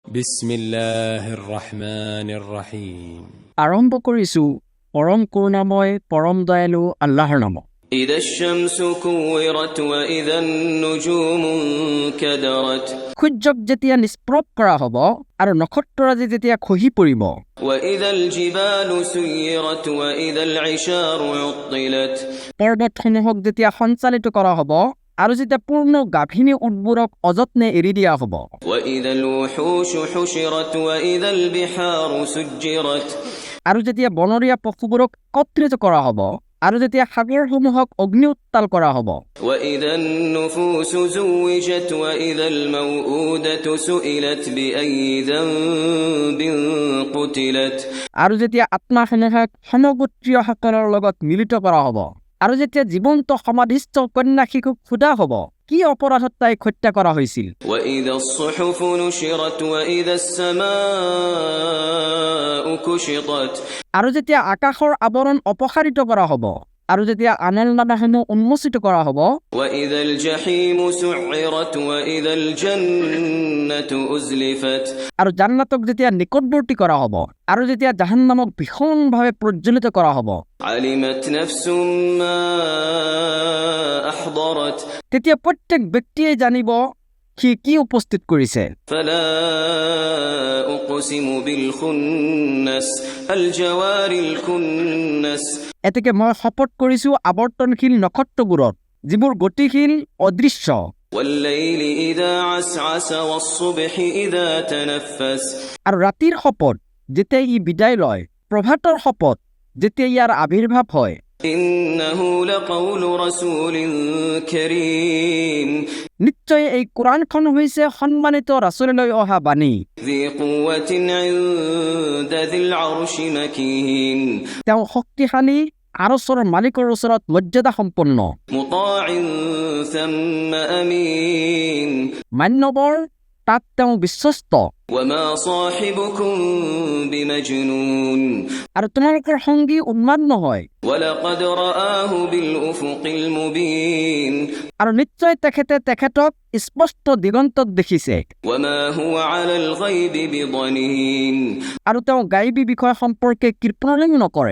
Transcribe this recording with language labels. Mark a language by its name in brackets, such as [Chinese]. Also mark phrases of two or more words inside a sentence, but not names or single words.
[Arabic] بسم الله الرحمن الرحيم. [Assamese] আৰম্ভ কৰিছো পৰম কৰুণাময় পৰম দয়ালু আল্লাহৰ নামত। [Arabic] إذا الشمس كورت وإذا النجوم انكدرت [Assamese] সূৰ্যক যেতিয়া নিষ্প্ৰভ কৰা হ'ব আৰু নক্ষত্ৰৰাজি যেতিয়া খহি পৰিব, [Arabic] وإذا الجبال سيرت وإذا العشار عطلت [Assamese] পৰ্বতসমূহক যেতিয়া সঞ্চালিত কৰা হ'ব আৰু যেতিয়া পূৰ্ণ গাভিনী উটবোৰক অযত্নে এৰি দিয়া হ'ব, [Arabic] وإذا الوحوش حشرت وإذا البحار سجرت [Assamese] আৰু যেতিয়া বনৰীয়া পশুবোৰক একত্ৰিত কৰা হ'ব আৰু যেতিয়া সাগৰসমূহক অগ্নি উত্তাল কৰা হ'ব, [Arabic] وإذا النفوس زوجت وإذا الموءودة سئلت بأي ذنب قتلت [Assamese] আৰু যেতিয়া আত্মাসমূহক সমগোত্ৰীয়সকলৰ লগত মিলিত কৰা হ'ব আৰু যেতিয়া জীৱন্ত সমাধিস্থ কন্যা শিশুক সোধা হ'ব কি অপৰাধত তাইক হত্যা কৰা হৈছিল, [Arabic] وإذا الصحف نشرت وإذا السماء كشطت [Assamese] আৰু যেতিয়া আকাশৰ আৱৰণ অপসাৰিত কৰা হ'ব আৰু যেতিয়া আনেলনামাসমূহ উন্মোচিত কৰা হ'ব, [Arabic] وإذا الجحيم سعرت وإذا الجنة أزلفت [Assamese] আৰু জান্নাতক যেতিয়া নিকটৱৰ্তী কৰা হ'ব আৰু যেতিয়া জাহান্নামক ভীষণভাৱে প্ৰজ্বলিত কৰা হ'ব, [Arabic] علمت نفس ما أحضرت [Assamese] তেতিয়া প্ৰত্যেক ব্যক্তিয়ে জানিব সি কি উপস্থিত কৰিছে। [Arabic] فلا أقسم بالخنس الجوار الكنس [Assamese] এতেকে মই শপত কৰিছো আৱৰ্তনশীল নক্ষত্ৰবোৰত যিবোৰ গতিশীল অদৃশ্য, [Arabic] والليل إذا عسعس والصبح إذا تنفس [Assamese] আৰু ৰাতিৰ শপত যেতিয়া ই বিদায় লয়, প্ৰভাতৰ শপত যেতিয়া ইয়াৰ আবিৰ্ভাৱ হয়। [Arabic] إنه لقول رسول كريم [Assamese] নিশ্চয় এই কোৰাণখন হৈছে সন্মানিত ৰাছুললৈ অহা বাণী। [Arabic] ذي قوة عند ذي العرش مكين [Assamese] তেওঁ শক্তিশালী আৰচৰ মালিকৰ ওচৰত মৰ্যাদা সম্পন্ন, [Arabic] مطاع ثم أمين [Assamese] মান্যবৰ তাত তেওঁ বিশ্বস্ত। [Arabic] وما صاحبكم بمجنون [Assamese] আৰু তোমালোকৰ সংগী উন্মাদ নহয়, [Arabic] ولقد رآه بالأفق المبين [Assamese] আৰু নিশ্চয় তেখেতক স্পষ্ট দিগন্তত দেখিছে। [Arabic] وما هو على الغيب بضنين [Assamese] আৰু তেওঁ গাইবী বিষয় সম্পৰ্কে কৃপণালি নকৰে,